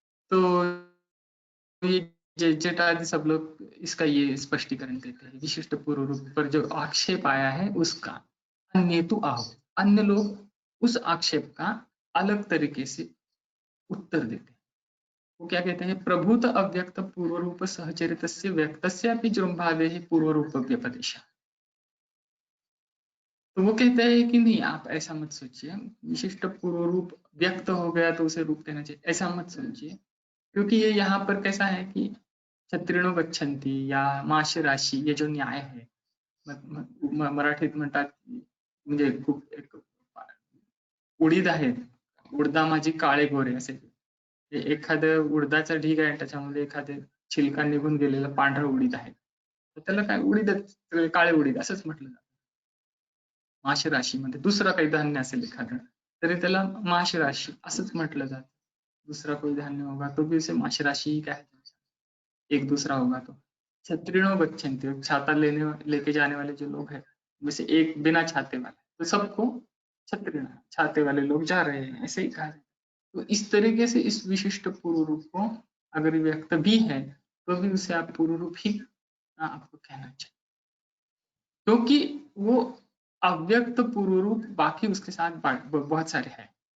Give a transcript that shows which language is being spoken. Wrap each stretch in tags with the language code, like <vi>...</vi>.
<hi>तो ये जेटादि सब लोग इसका ये स्पष्टीकरण देते हैं, विशिष्ट पूर्व रूप पर जो आक्षेप आया है उसका अन्य तो आहो, अन्य लोग उस आक्षेप का अलग तरीके से उत्तर देते हैं। वो क्या कहते हैं?</hi> <sa>प्रभूत अव्यक्त पूर्व रूप सहचरित व्यक्तस्यापि जृंभावे पूर्व रूप व्यपदेशः।</sa> <hi>तो वो कहते हैं कि नहीं, आप ऐसा मत सोचिए विशिष्ट पूर्व रूप व्यक्त हो गया तो उसे रूप देना चाहिए, ऐसा मत सोचिए, क्योंकि ये यहाँ पर कैसा है कि छत्रिणो गच्छन्ति या माश राशी, ये जो न्याय है मराठीत म्हणतात, म्हणजे खूप एक उडीद आहेत, उडदा माझी काळे गोरे असे, एखादं उडदाचा ढीग आहे त्याच्यामध्ये एखादे छिलका निघून गेलेलं पांढरं उडीद आहे, तर त्याला काय उडीदच, काळे उडीद असंच म्हटलं जातं।</hi> <mr>माश राशीमध्ये दुसरं काही धान्य असेल एखादं तरी त्याला माश राशी असंच म्हटलं जातं।</mr> <hi>दूसरा कोई धान्य होगा तो भी उसे माश राशि ही कहते हैं। एक दूसरा होगा तो छत्रिणो गच्छन्ति, छाता लेके जाने वाले जो लोग हैं वैसे एक बिना छाते वाले, तो सबको छत्रिण, छाते वाले लोग जा रहे हैं, ऐसे ही कहा जाए। तो इस तरीके से इस विशिष्ट पूर्व रूप को अगर व्यक्त भी है तो भी उसे आप पूर्व रूप ही आपको कहना चाहिए, क्योंकि वो अव्यक्त पूर्व रूप बाकी उसके साथ बहुत सारे हैं।</hi>